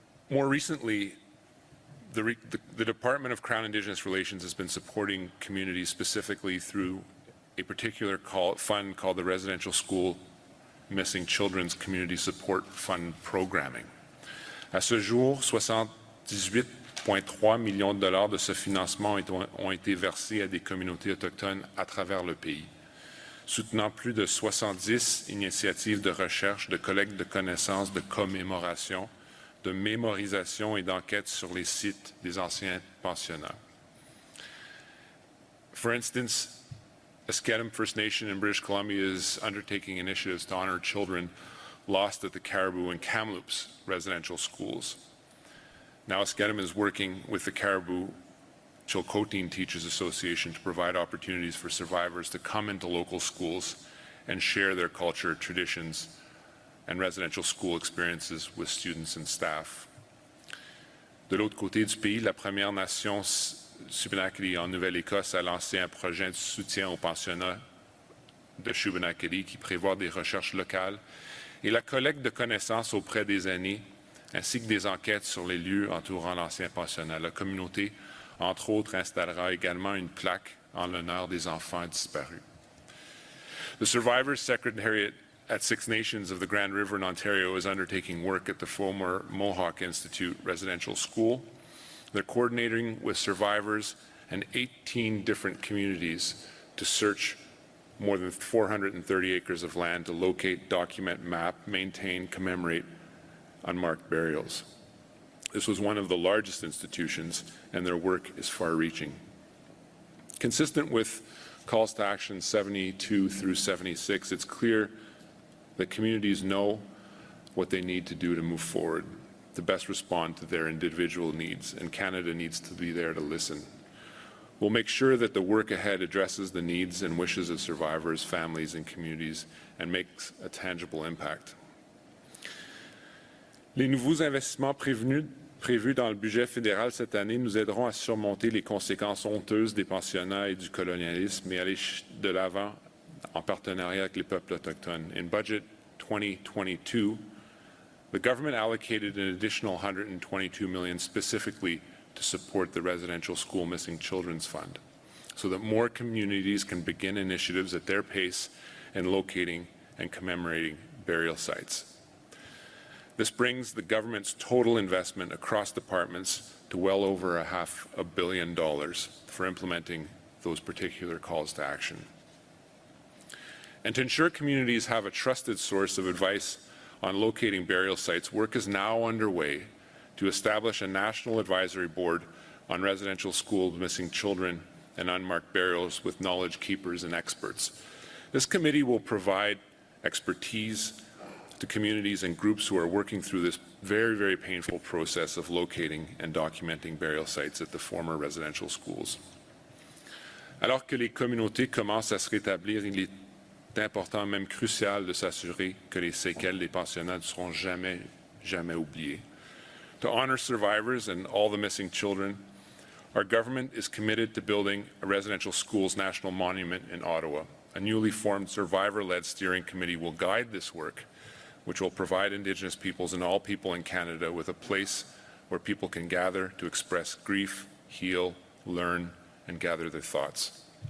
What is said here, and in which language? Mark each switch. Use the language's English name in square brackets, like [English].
[English] More recently, The Department of Crown Indigenous Relations has been supporting communities specifically through a particular fund called the Residential School Missing Children's Community Support Fund Programming. [French] À ce jour, 78,3 millions de dollars de ce financement ont été versés à des communautés autochtones à travers le pays, soutenant plus de 70 initiatives de recherche, de collecte de connaissances, de commémoration, de mémorisation et d'enquête sur les sites des anciens pensionnats. [English] For instance, Eskedem First Nation in British Columbia is undertaking initiatives to honor children lost at the Caribou and Kamloops residential schools. Now Eskedem is working with the Caribou Chilcotin Teachers Association to provide opportunities for survivors to come into local schools and share their culture, traditions, and residential school experiences with students and staff. [French] De l'autre côté du pays, la Première Nation Shubenacadie en Nouvelle-Écosse a lancé un projet de soutien aux pensionnats de Shubenacadie qui prévoit des recherches locales et la collecte de connaissances auprès des aînés, ainsi que des enquêtes sur les lieux entourant l'ancien pensionnat. La communauté, entre autres, installera également une plaque en l'honneur des enfants disparus. [English] The Survivors Secretariat at Six Nations of the Grand River in Ontario is undertaking work at the former Mohawk Institute Residential School. They're coordinating with survivors and 18 different communities to search more than 430 acres of land to locate, document, map, maintain, commemorate unmarked burials. This was one of the largest institutions, and their work is far-reaching. Consistent with calls to action 72 through 76, it's clear that communities know what they need to do to move forward, to best respond to their individual needs, and Canada needs to be there to listen. We'll make sure that the work ahead addresses the needs and wishes of survivors, families, and communities, and makes a tangible impact. [French] Les nouveaux investissements prévus dans le budget fédéral cette année nous aideront à surmonter les conséquences honteuses des pensionnats et du colonialisme et aller de l'avant en partenariat avec les peuples autochtones. [English] In budget 2022, the government allocated an additional $122 million specifically to support the Residential School Missing Children's Fund, so that more communities can begin initiatives at their pace in locating and commemorating burial sites. This brings the government's total investment across departments to well over $500 million for implementing those particular calls to action. And to ensure communities have a trusted source of advice on locating burial sites, work is now underway to establish a national advisory board on residential schools missing children and unmarked burials with knowledge keepers and experts. This committee will provide expertise to communities and groups who are working through this very, very painful process of locating and documenting burial sites at the former residential schools. [French] Alors que les communautés commencent à se rétablir, il est important, même crucial, de s'assurer que les séquelles des pensionnats ne seront jamais oubliées. [English] To honor survivors and all the missing children, our government is committed to building a residential schools national monument in Ottawa. A newly formed survivor-led steering committee will guide this work, which will provide Indigenous peoples and all people in Canada with a place where people can gather to express grief, heal, learn, and gather their thoughts.